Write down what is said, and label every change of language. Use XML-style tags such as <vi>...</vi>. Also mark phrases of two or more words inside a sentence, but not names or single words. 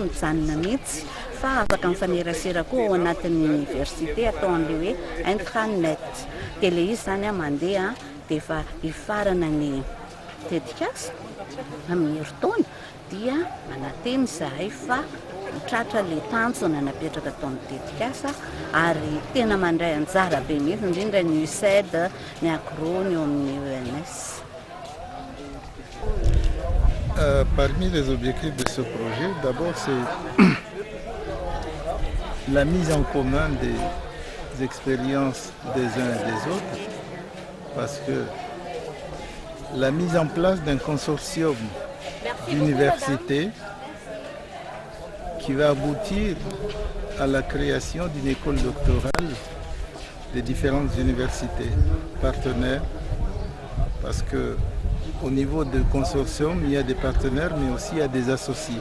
<mg>mijanona mihitsy fa afaka mifanerasera koa ao anatin'ny université atao an'ilay hoe intranet dia ilay izy zany a mandeha dia efa hifarana ny tetikasa amin'ny herintaona dia manateny zahay fa mitratra ilay tanjona napetraka taon'ny tetikasa ary tena mandray anjara be mihitsy indrindra ny UCED ny agro ny eo amin'ny ENS.</mg> <fr>Parmi les objectifs de ce projet, d'abord c'est la mise en commun des expériences des uns et des autres, parce que la mise en place d'un consortium d'universités qui va aboutir à la création d'une école doctorale des différentes universités partenaires, parce que au niveau du consortium, il y a des partenaires, mais aussi il y a des associés.</fr>